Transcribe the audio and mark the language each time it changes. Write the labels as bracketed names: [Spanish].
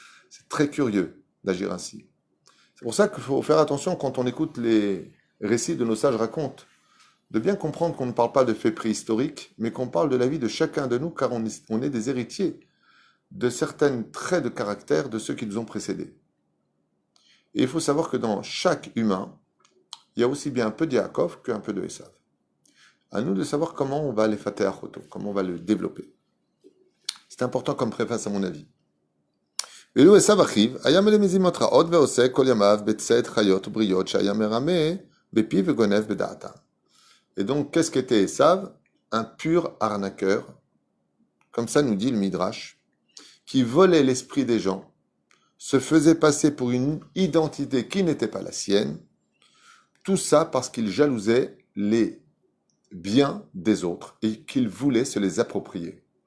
[French] C'est très curieux d'agir ainsi. C'est pour ça qu'il faut faire attention quand on écoute les récits de nos sages racontes, de bien comprendre qu'on ne parle pas de faits préhistoriques, mais qu'on parle de la vie de chacun de nous, car on est des héritiers de certains traits de caractère de ceux qui nous ont précédés. Et il faut savoir que dans chaque humain, il y a aussi bien un peu de Yaakov qu'un peu de Esav. À nous de savoir comment on va les fater à Choto, comment on va le développer. C'est important comme préface à mon avis. [Hebrew] ואילו עשיו אחיו, היה מלא מזימות רעות ועושה כל ימיו בצאת חיות ובריות שהיה מרמה בפיו וגונב בדעתם. [French] Et donc, qu'est-ce qu'était Esav? Un pur arnaqueur, comme ça nous dit le Midrash, qui volait l'esprit des gens, se faisait passer pour une identité qui n'était pas la sienne, tout ça parce qu'il jalousait les biens des autres et qu'il voulait se les approprier.